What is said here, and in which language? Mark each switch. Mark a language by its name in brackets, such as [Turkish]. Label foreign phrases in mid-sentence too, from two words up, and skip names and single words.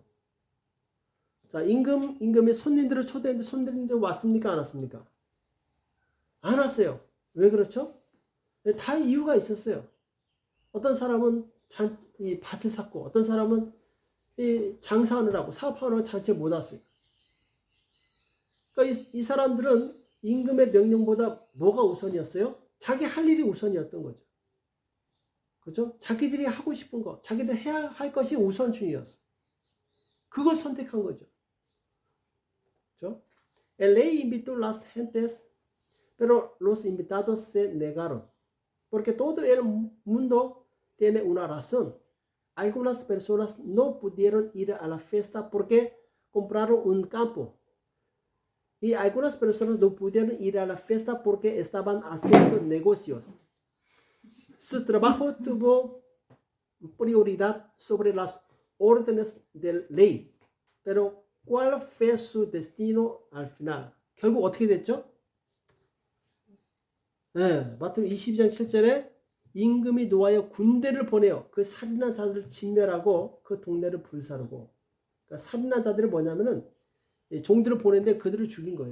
[Korean] 자, 임금이 손님들을 초대했는데 손님들 왔습니까? 안 왔습니까? 안 왔어요. 왜 그렇죠? 다 이유가 있었어요. 어떤 사람은 이 밭을 샀고, 어떤 사람은 이 장사하느라고 사업하느라고 잔치에 못 왔어요. 그러니까 이 사람들은 임금의 명령보다 뭐가 우선이었어요? 자기 할 일이 우선이었던 거죠. 그렇죠? 자기들이 하고 싶은 거, 자기들 해야 할 것이 우선순위였어. 그걸 선택한 거죠. [Spanish] ¿Yo? El rey invitó a las gentes, pero los invitados se negaron, porque todo el mundo tiene una razón. Algunas personas no pudieron ir a la fiesta porque compraron un campo, y algunas personas no pudieron ir a la fiesta porque estaban haciendo negocios. Su trabajo tuvo prioridad sobre las órdenes del rey, pero ¿cuál fue su destino al final? [Korean] 결국 어떻게 됐죠? 네, 마태복음 22장 7절에 임금이 노하여 군대를 보내어 그 살인한 자들을 진멸하고 그 동네를 불사르고. 그러니까 살인한 자들이 뭐냐면은 종들을 보냈는데 그들을 죽인 거예요.